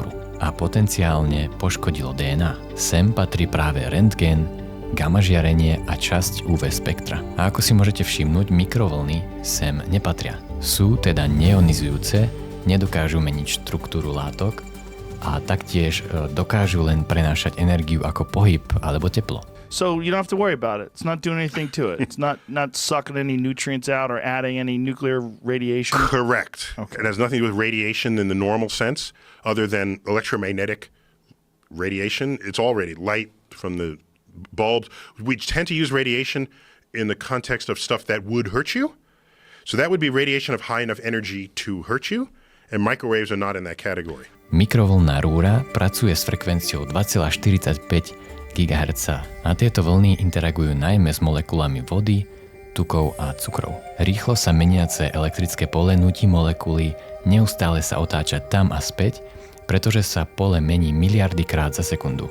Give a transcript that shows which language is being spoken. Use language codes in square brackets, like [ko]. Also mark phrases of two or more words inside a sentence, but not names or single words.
[sk] A potenciálne poškodilo DNA. Sem patrí práve rentgen, gamma žiarenie a časť UV spektra. A ako si môžete všimnúť, mikrovlny sem nepatria. Sú teda neionizujúce, nedokážu meniť štruktúru látok a taktiež dokážu len prenášať energiu ako pohyb alebo teplo. [en] So you don't have to worry about it. It's not doing anything to it. It's not sucking any nutrients out or adding any nuclear radiation? Correct. Okay. It has nothing to do with radiation in the normal sense other than electromagnetic radiation. It's already light from the bulbs. We tend to use radiation in the context of stuff that would hurt you. So that would be radiation of high enough energy to hurt you, and microwaves are not in that category. [sk] Mikrovlnná rúra pracuje s frekvenciou 2,45 GHz a tieto vlny interagujú najmä s molekulami vody, tukov a cukrov. Rýchlo sa meniace elektrické pole núti molekuly neustále sa otáčať tam a späť pretože sa pole mení miliardy krát za sekundu.